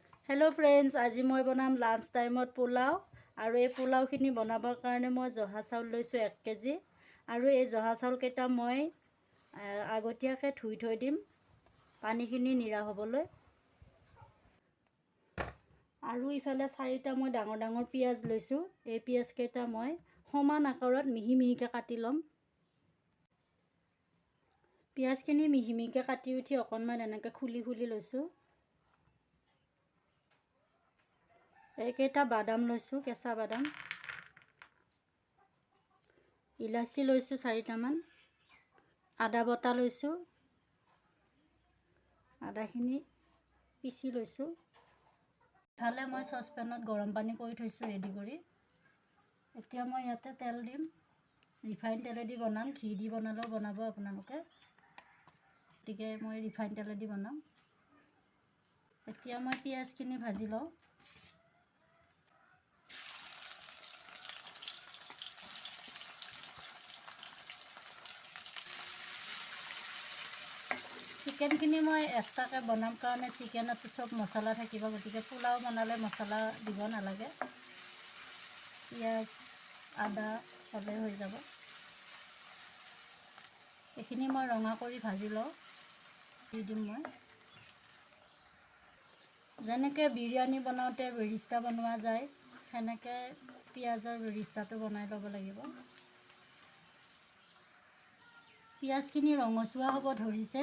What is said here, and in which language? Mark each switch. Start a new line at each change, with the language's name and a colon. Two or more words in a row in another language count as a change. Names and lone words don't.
English: Hello friends,
Assamese: আজি মই বনাম
English: lunch time
Assamese: পোলাও আৰু এই পোলাওখিনি বনাবৰ কাৰণে মই যহা চাউল লৈছোঁ 1 কেজি আৰু এই যহা চাউলকেইটা মই আগতীয়াকৈ ধুই থৈ দিম পানীখিনি নিৰা হ'বলৈ। আৰু ইফালে 4টা মই ডাঙৰ ডাঙৰ পিয়াজ লৈছোঁ। এই পিয়াজকেইটা মই সমান আকাৰত মিহি মিহিকৈ কাটি লম। পিয়াজখিনি মিহি মিহিকৈ কাটি উঠি অকণমান এনেকৈ খুলি খুলি লৈছোঁ। এককেইটা বাদাম লৈছোঁ, কেঁচা বাদাম, ইলাচী লৈছোঁ 4টামান, আদা বাটা লৈছোঁ, আদাখিনি পিহি লৈছোঁ। ইফালে মই ছছপেনত গৰম পানী কৰি থৈছোঁ ৰেডী কৰি। এতিয়া মই ইয়াত তেল দিম, ৰিফাইন তেলেৰে বনাম, ঘীৰে বনালেও বনাব আপোনালোকে, গতিকে মই ৰিফাইন তেলেৰে বনাম। এতিয়া মই পিয়াজখিনি ভাজি লওঁ। চিকেনখিনি মই এক্সট্ৰাকৈ বনাম কাৰণে চিকেনত সব মছলা থাকিব, গতিকে পোলাও বনালে মছলা দিব নালাগে। পিয়াজ আদা হ'লে হৈ যাব। এইখিনি মই ৰঙা কৰি ভাজি লওঁ। দি দিম মই। যেনেকে বিৰিয়ানী বনাওঁতে বেৰিষ্টা বনোৱা যায় সেনেকে পিয়াজৰ বেৰিষ্টাটো বনাই ল'ব লাগিব। পিয়াজখিনি ৰঙচুৱা হ'ব ধৰিছে।